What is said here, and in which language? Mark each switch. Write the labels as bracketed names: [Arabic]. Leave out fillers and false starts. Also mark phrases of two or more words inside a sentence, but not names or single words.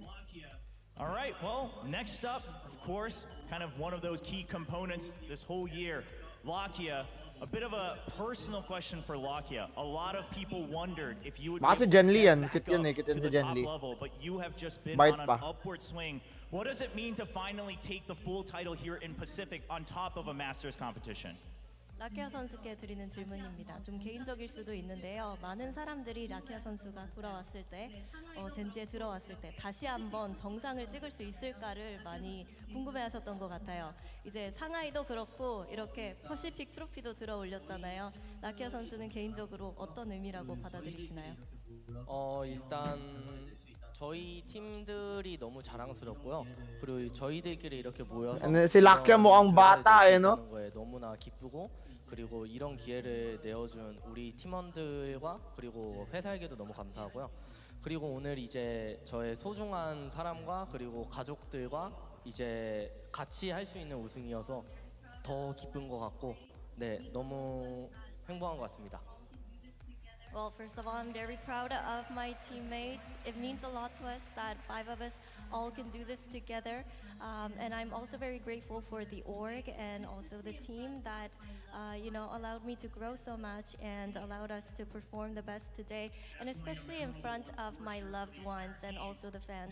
[English] All right, well, next up, of course, kind of one of those key components this whole year, Lakia. A bit of a personal question for Lakia. A lot of people wondered if you would be able to step back up to the top level, but you have just been on an upward swing. What does it mean to finally take the full title here in Pacific on top of a Masters competition? [Korean] 라키아 선수께 드리는 질문입니다. 좀 개인적일 수도 있는데요. 많은 사람들이 라키아 선수가 돌아왔을 때, 젠지에 들어왔을 때 다시 한번 정상을 찍을 수 있을까를 많이 궁금해하셨던 것 같아요. 이제 상하이도 그렇고 이렇게 퍼시픽 트로피도 들어 올렸잖아요. 라키아 선수는 개인적으로 어떤 의미라고 받아들이시나요? 일단 저희 팀들이 너무 자랑스럽고요. 그리고 저희들끼리 이렇게 모여서 [Filipino] Si Lakia mukhang bata eh, no? [Korean] 거에 너무나 기쁘고 그리고 이런 기회를 내어준 우리 팀원들과 그리고 회사에게도 너무 감사하고요. 그리고 오늘 이제 저의 소중한 사람과 그리고 가족들과 이제 같이 할 수 있는 우승이어서 더 기쁜 것 같고 네 너무 행복한 것 같습니다. [English] Well, first of all, I'm very proud of my teammates. It means a lot to us that 5 of us all can do this together. And I'm also very grateful for the org and also the team that, allowed me to grow so much and allowed us to perform the best today, and especially in front of my loved ones and also the fans.